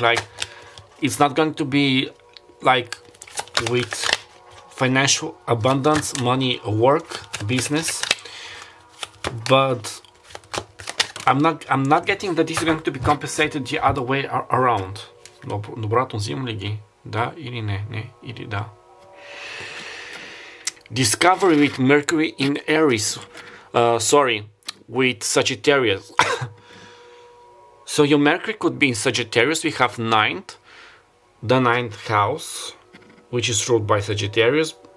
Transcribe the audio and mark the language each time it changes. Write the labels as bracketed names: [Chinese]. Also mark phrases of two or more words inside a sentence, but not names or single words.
[English] Like, it's not going to be like with financial abundance, money, work, business, but I'm not getting that this is going to be compensated the other way around. [Bulgarian] Обратно взимам ли ги? Да или не? Не или да. [English] Discovery with Mercury in Aries. With Sagittarius. So your Mercury could be in Sagittarius. We have the 9th house, which is ruled by Sagittarius.